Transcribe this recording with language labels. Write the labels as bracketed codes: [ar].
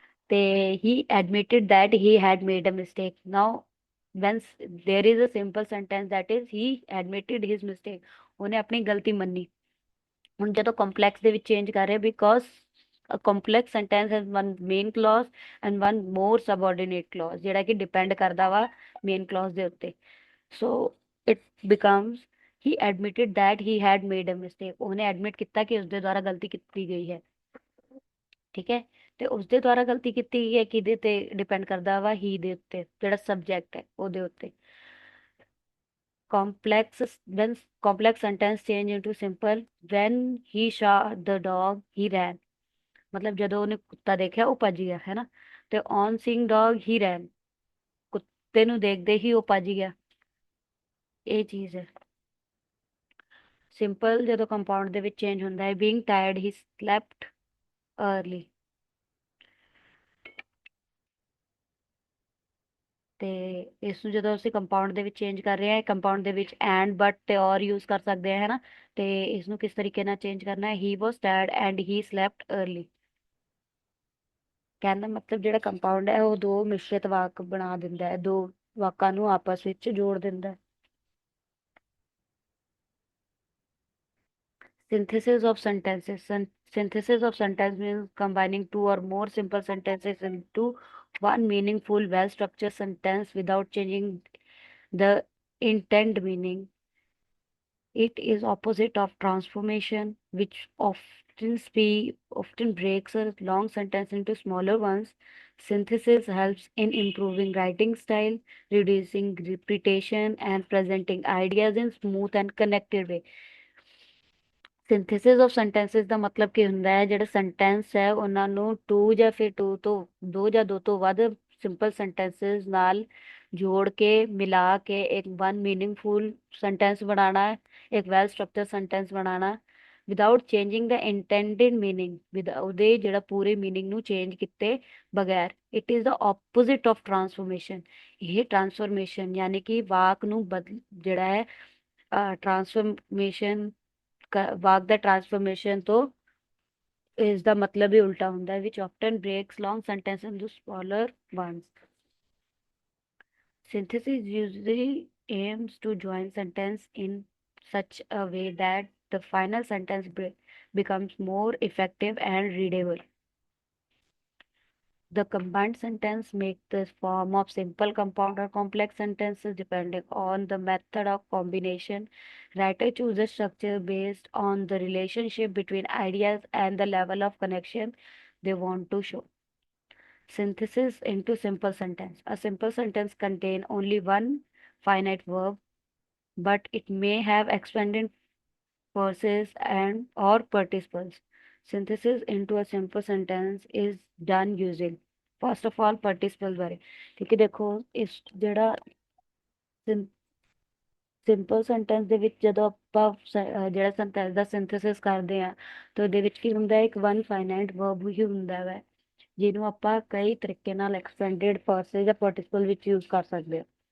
[en] He admitted that he had made a mistake. Now, when there is a simple sentence, that is he admitted his mistake, [pa] ਉਹਨੇ ਆਪਣੀ ਗਲਤੀ ਮੰਨੀ। ਹੁਣ ਜਦੋਂ complex ਦੇ ਵਿੱਚ ਚੇਂਜ ਕਰ ਰਹੇ, because [en] a complex sentence has one main clause and one more subordinate clause, [pa] ਜਿਹੜਾ ਕਿ ਡਿਪੈਂਡ ਕਰਦਾ ਵਾ ਮੇਨ clause ਦੇ ਉੱਤੇ। [en] So it becomes he admitted that he had made a mistake, [pa] ਉਹਨੇ ਐਡਮਿਟ ਕੀਤਾ ਕਿ ਉਸਦੇ ਦੁਆਰਾ ਗਲਤੀ ਕੀਤੀ ਗਈ ਹੈ, ਠੀਕ ਹੈ। ਤੇ ਉਸਦੇ ਦੁਆਰਾ ਗਲਤੀ ਕੀਤੀ ਗਈ ਹੈ ਕਿਹਦੇ ਤੇ ਡਿਪੈਂਡ ਕਰਦਾ ਵਾ, ਹੀ ਦੇ ਉੱਤੇ, ਜਿਹੜਾ ਸਬਜੈਕਟ ਹੈ ਉਹਦੇ ਉੱਤੇ। [en] complex, when complex sentence change into simple, when he saw the dog he ran, मतलब [pa] ਜਦੋਂ ਉਹਨੇ ਕੁੱਤਾ ਦੇਖਿਆ ਉਹ ਭੱਜ ਗਿਆ, ਹੈ ਨਾ। ਤੇ [en] on seeing dog he ran, [pa] ਕੁੱਤੇ ਨੂੰ ਦੇਖਦੇ ਹੀ ਉਹ ਭੱਜ ਗਿਆ, ਇਹ ਚੀਜ਼ ਹੈ। ਸਿੰਪਲ ਜਦੋਂ ਕੰਪਾਊਂਡ ਦੇ ਵਿੱਚ ਚੇਂਜ ਹੁੰਦਾ ਹੈ, [en] being tired he slept early। [pa] ਤੇ ਇਸ ਨੂੰ ਜਦੋਂ ਅਸੀਂ ਕੰਪਾਊਂਡ ਦੇ ਵਿੱਚ ਚੇਂਜ ਕਰ ਰਹੇ ਹਾਂ, ਕੰਪਾਊਂਡ ਦੇ ਵਿੱਚ ਐਂਡ, ਬਟ ਤੇ ਔਰ ਯੂਜ਼ ਕਰ ਸਕਦੇ ਹਾਂ, ਹੈ ਨਾ। ਤੇ ਇਸ ਨੂੰ ਕਿਸ ਤਰੀਕੇ ਨਾਲ ਚੇਂਜ ਕਰਨਾ ਹੈ, [en] He was tired and he slept early. [pa] ਕਹਿਣ ਦਾ ਮਤਲਬ ਜਿਹੜਾ ਕੰਪਾਊਂਡ ਹੈ ਉਹ ਦੋ ਮਿਸ਼ਰਿਤ ਵਾਕ ਬਣਾ ਦਿੰਦਾ ਹੈ, ਦੋ ਵਾਕਾਂ ਨੂੰ ਆਪਸ ਵਿੱਚ ਜੋੜ ਦਿੰਦਾ ਹੈ। [en] Synthesis of sentences. Synthesis of sentence means combining two or more simple sentences into one meaningful, well-structured sentence without changing the intent meaning. It is opposite of transformation, which often breaks a long sentence into smaller ones. Synthesis helps in improving writing style, reducing repetition, and presenting ideas in smooth and connected way. [pa] Synthesis of sentences ਦਾ ਮਤਲਬ ਕੀ ਹੁੰਦਾ ਹੈ, ਜਿਹੜੇ sentence ਹੈ ਉਹਨਾਂ ਨੂੰ to ਜਾਂ ਫਿਰ ਦੋ ਜਾਂ ਦੋ ਤੋਂ ਵੱਧ ਸਿੰਪਲ ਸੈਂਟੈਂਸਸ ਨਾਲ ਜੋੜ ਕੇ ਮਿਲਾ ਕੇ ਇੱਕ ਵਨ ਮੀਨਿੰਗਫੁਲ ਸੈਂਟੈਂਸ ਬਣਾਉਣਾ ਹੈ, ਇੱਕ ਵੈਲ ਸਟਰਕਚਰ ਸੈਂਟੈਂਸ ਬਣਾਉਣਾ, [en] without changing the intended meaning, [pa] ਉਹਦੇ ਜਿਹੜਾ ਪੂਰੇ ਮੀਨਿੰਗ ਨੂੰ ਚੇਂਜ ਕੀਤੇ ਬਗੈਰ। [en] It is the opposite of transformation. [pa] ਇਹ ਟਰਾਂਸਫੋਰਮੇਸ਼ਨ ਯਾਨੀ ਕਿ ਵਾਕ ਨੂੰ ਜਿਹੜਾ ਹੈ ਟਰਾਂਸਫੋਰਮੇਸ਼ਨ, ਵਾਕ ਦਾ ਟਰਾਂਸਫੋਰਮੇਸ਼ਨ ਤੋਂ ਇਸ ਦਾ ਮਤਲਬ ਹੀ ਉਲਟਾ ਹੁੰਦਾ ਹੈ, [en] which often breaks long sentences into smaller ones। Synthesis usually aims to join sentence in such a way that the final sentence becomes more effective and readable. The combined sentence make the form of simple, compound, or complex sentences depending on the method of combination. Writer chooses structure based on the relationship between ideas and the level of connection they want to show. Synthesis into simple sentence. A simple sentence contain only one finite verb, but it may have expanded verses and or participles. Synthesis into a simple sentence is done using first of all participle [pa] ਬਾਰੇ ਕਿਉਂਕਿ ਦੇਖੋ ਇਸ ਜਿਹੜਾ simple sentence ਦੇ ਵਿੱਚ ਜਦੋਂ ਆਪਾਂ ਜਿਹੜਾ ਸੈਂਟੈਂਸ ਦਾ ਸਿੰਥੇਸਿਸ ਕਰਦੇ ਆ ਤਾਂ ਉਹਦੇ ਵਿੱਚ ਕੀ ਹੁੰਦਾ ਹੈ ਇੱਕ ਵਨ ਫਾਈਨਾਈਟ ਵਰਬ ਹੀ ਹੁੰਦਾ ਹੈ ਜਿਹਨੂੰ ਆਪਾਂ ਕਈ ਤਰੀਕੇ ਨਾਲ ਐਕਸਟੈਂਡਡ ਪਰਸਨ ਜਾਂ ਪਾਰਟਿਸਿਪਲ ਵਿੱਚ ਯੂਜ਼ ਕਰ ਸਕਦੇ ਹਾਂ